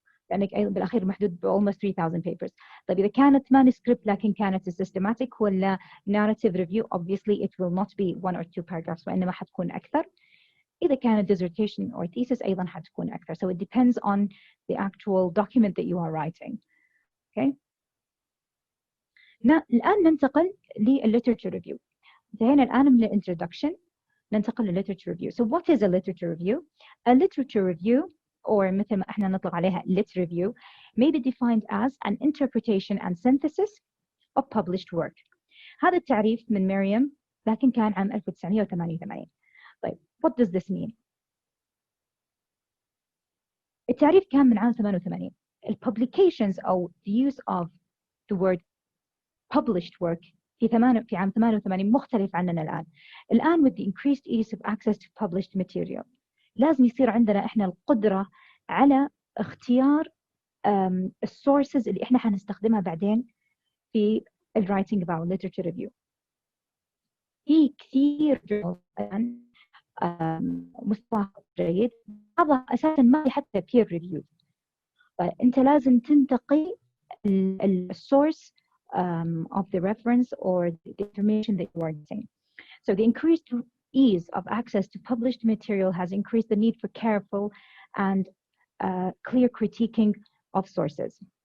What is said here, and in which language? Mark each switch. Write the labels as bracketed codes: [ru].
[ar] لأنك أيضا بالأخير محدود ب almost 3000 papers. طيب إذا كانت [en] manuscript لكن كانت systematic ولا narrative review, obviously it will not be 1 or 2 paragraphs [ar] وإنما حتكون أكثر. إذا كانت dissertation or thesis أيضا حتكون أكثر. [en] So it depends on the actual document that you are writing. Okay. [ar] الآن ننتقل للiterature review. انتهينا الآن من الintroduction، ننتقل للiterature review. [en] So what is a literature review? A literature review, or [ar] مثل ما احنا نطلق عليها [en] lit review, may be defined as an interpretation and synthesis of published work. [ar] هذا التعريف من مريم لكن كان عام 1988. [en] طيب what does this mean? [ar] التعريف كان من عام 88. [en] Publications أو the use of the word published work في عام 88 [ar] مختلف عننا الآن. الآن [en] with the increased ease of access to published material [ar] لازم يصير عندنا إحنا القدرة على اختيار السورسز اللي إحنا حنستخدمها بعدين في [en] writing about literature review. [ar] في كثير journals الآن مستوى جيد، بعضها أساساً ما حتى peer reviewed. فأنت لازم تنتقي [en] الsource of the reference or the information that you are using. So the increased ease of access to published material has increased the need for careful and clear critiquing of sources.